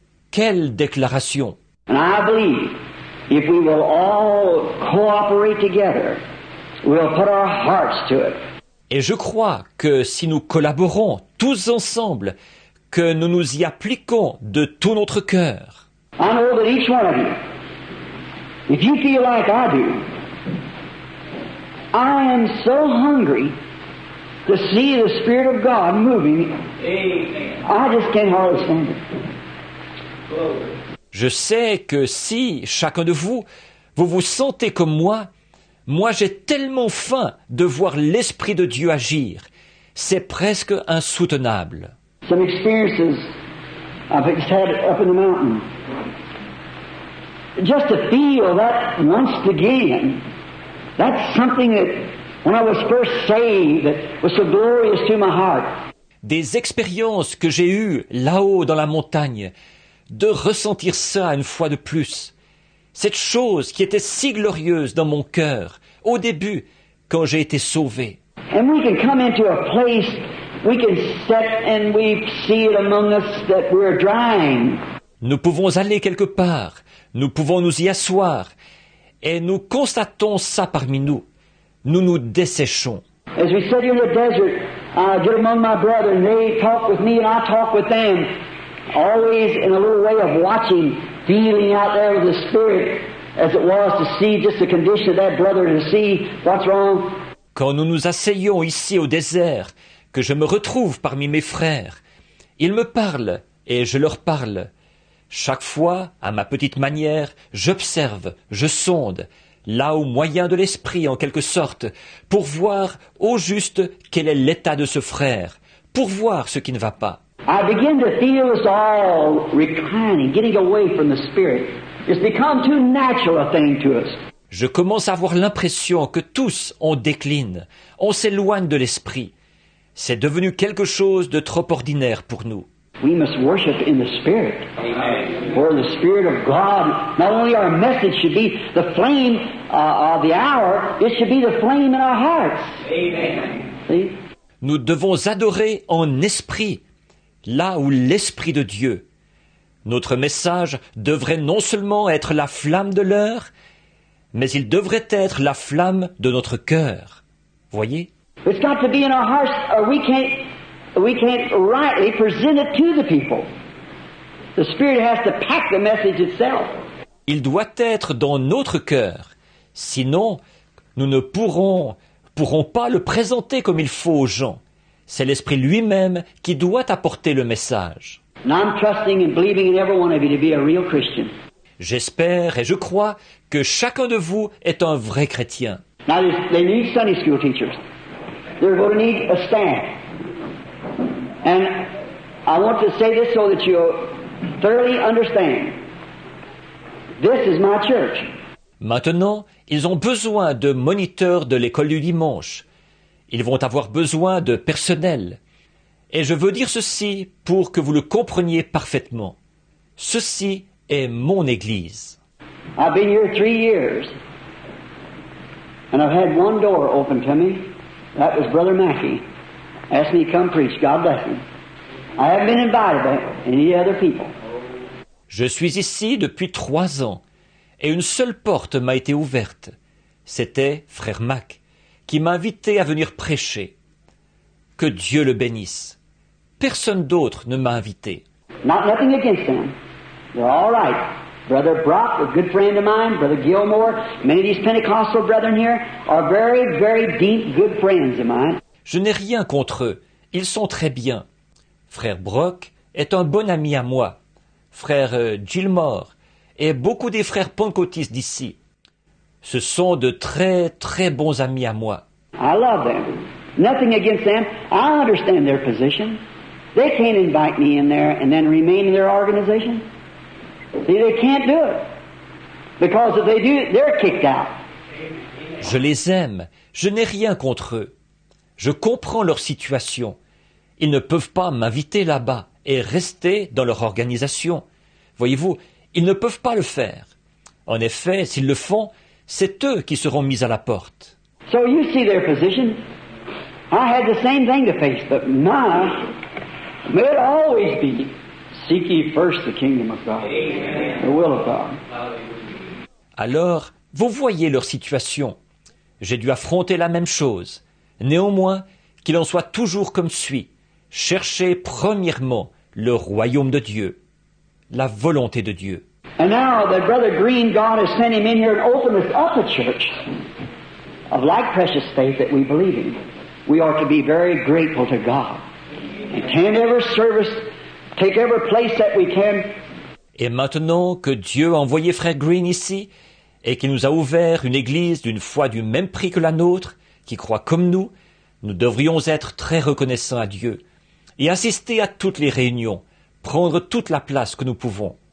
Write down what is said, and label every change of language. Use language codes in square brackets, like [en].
[fr] Quelle déclaration! [en] And I believe if we will all cooperate together, we'll put our hearts to it. [fr] Et je crois que si nous collaborons tous ensemble, que nous nous y appliquons de tout notre cœur. [en] I know that each one of you, if you feel like I do, I am so hungry to see the Spirit of God moving. Amen. I just can't hardly stand it. [fr] Je sais que si, chacun de vous, vous vous sentez comme moi j'ai tellement faim de voir l'Esprit de Dieu agir. C'est presque insoutenable. [en] Some experiences I've had up in the mountain. Just to feel that once again, that's something that, when I was first saved, that was so glorious to my heart. [fr] Des expériences que j'ai eues là-haut dans la montagne, de ressentir ça une fois de plus. Cette chose qui était si glorieuse dans mon cœur, au début, quand j'ai été sauvé. [en] And we can come into a place, we can sit and we see it among us that we're drying. [fr] Nous pouvons aller quelque part, nous pouvons nous y asseoir, et nous constatons ça parmi nous. Nous nous desséchons. [en] As we sit here in the desert, I get among my brethren, and they talk with me and I talk with them, always in a little way of watching, feeling out there with the Spirit, as it was to see just the condition of that brother, to see what's wrong. [fr] Quand nous nous asseyons ici au désert, que je me retrouve parmi mes frères, ils me parlent et je leur parle. Chaque fois, à ma petite manière, j'observe, je sonde, là au moyen de l'Esprit en quelque sorte, pour voir au juste quel est l'état de ce frère, pour voir ce qui ne va pas. [en] I begin to feel us all reclining, getting away from the Spirit. It's become too natural a thing to us. [fr] Je commence à avoir l'impression que tous on décline, on s'éloigne de l'Esprit. C'est devenu quelque chose de trop ordinaire pour nous. [en] We must worship in the Spirit. Amen. For the Spirit of God, not only our message should be the flame of the hour, it should be the flame in our hearts. Amen. See? [fr] Nous devons adorer en esprit, là où l'Esprit de Dieu. Notre message devrait non seulement être la flamme de l'heure, mais il devrait être la flamme de notre cœur. Voyez? [en] It's got to be in our hearts, or we can't rightly present it to the people. The Spirit has to pack the message itself. [fr] Il doit être dans notre cœur. Sinon, nous ne pourrons pas le présenter comme il faut aux gens. C'est l'Esprit lui-même qui doit apporter le message. [en] And I'm trusting and believing in every one of you to be a real Christian. [fr] J'espère et je crois que chacun de vous est un vrai chrétien. [en] Now, they need Sunday school teachers. They're going to need a staff. And I want to say this so that you'll thoroughly understand. This is my church. [fr] Maintenant, ils ont besoin de moniteurs de l'école du dimanche. Ils vont avoir besoin de personnel. Et je veux dire ceci pour que vous le compreniez parfaitement. Ceci est mon Église. [en] I've been here 3 years. And I've had one door open to me. That was Brother Mackey. Asked me to come preach. God bless him. I haven't been invited by any other people. [fr] Je suis ici depuis 3 ans. Et une seule porte m'a été ouverte. C'était Frère Mac, qui m'a invité à venir prêcher. Que Dieu le bénisse. Personne d'autre ne m'a invité. [en] Nothing against them. They're all right. Brother Brock, a good friend of mine, Brother Gilmore, many of these Pentecostal brethren here are very, very deep, good friends of mine. [fr] Je n'ai rien contre eux. Ils sont très bien. Frère Brock est un bon ami à moi. Frère Gilmore et beaucoup des frères pentecôtistes d'ici. Ce sont de très, très bons amis à moi. [en] I love them. Nothing against them. I understand their position. They can't invite me in there and then remain in their organization. See, they can't do it. Because if they do, they're kicked out. [fr] Je les aime. Je n'ai rien contre eux. Je comprends leur situation. Ils ne peuvent pas m'inviter là-bas et rester dans leur organisation. Voyez-vous, ils ne peuvent pas le faire. En effet, s'ils le font, c'est eux qui seront mis à la porte. [en] So you see their position. I had the same thing to face, but now, may it always be, seek ye first the kingdom of God, the will of God. [fr] Alors, vous voyez leur situation. J'ai dû affronter la même chose. Néanmoins, qu'il en soit toujours comme suit. Cherchez premièrement le royaume de Dieu, la volonté de Dieu. [en] And now that Brother Green, God has sent him in here and opened us up a church of like precious faith that we believe in. We ought to be very grateful to God and attend every service, take every place that we can. [fr] Et maintenant que Dieu a envoyé Frère Green ici, et qu'il nous a ouvert une église d'une foi du même prix que la nôtre, qui croit comme nous devrions être très reconnaissants à Dieu et assister à toutes les réunions, prendre toute la place que nous pouvons.